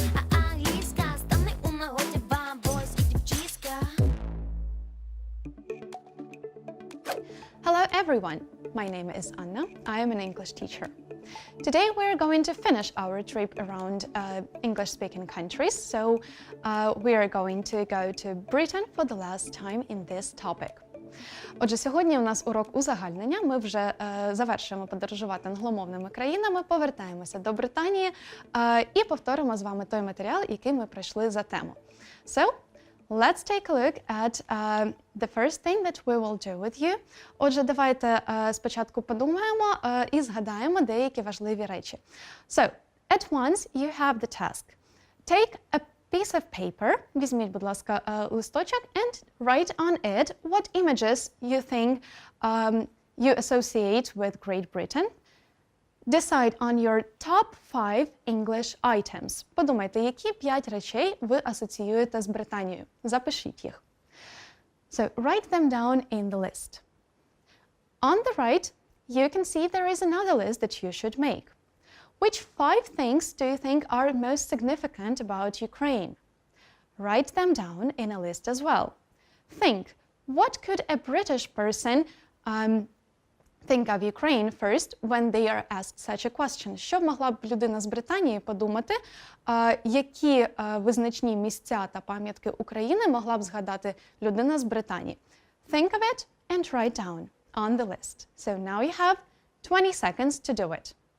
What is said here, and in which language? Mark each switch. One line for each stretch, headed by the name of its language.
Ukrainian: Англійська стане у нагоді вам, бойс і дівчиська.
English: Hello everyone, my name is Anna. I am an English teacher. Today we're going to finish our trip around English-speaking countries, so we are going to go to Britain for the last time in this topic.
Ukrainian: Отже, сьогодні у нас урок узагальнення. Ми вже завершуємо подорожувати англомовними країнами, повертаємося до Британії і повторимо з вами той матеріал, який ми пройшли за тему.
English: So, let's take a look at the first thing that we will do with you.
Ukrainian: Отже, давайте спочатку подумаємо і згадаємо деякі важливі речі.
English: So, at once you have the task. Take a piece of paper,
Ukrainian: візьміть, будь ласка, листочок,
English: and write on it what images you think you associate with Great Britain. Decide on your top 5 English items.
Ukrainian: Подумайте, які 5 речей ви асоціюєте з Британією. Запишіть їх.
English: So, write them down in the list. On the right, you can see there is another list that you should make. Which 5 things do you think are most significant about Ukraine? Write them down in a list as well. Think, what could a British person think of Ukraine first when they are asked such a question?
Ukrainian: Що могла б людина з Британії подумати, які визначні місця та пам'ятки України могла б згадати людина з Британії?
English: Think of it and write down on the list. So now you have 20 seconds to do it.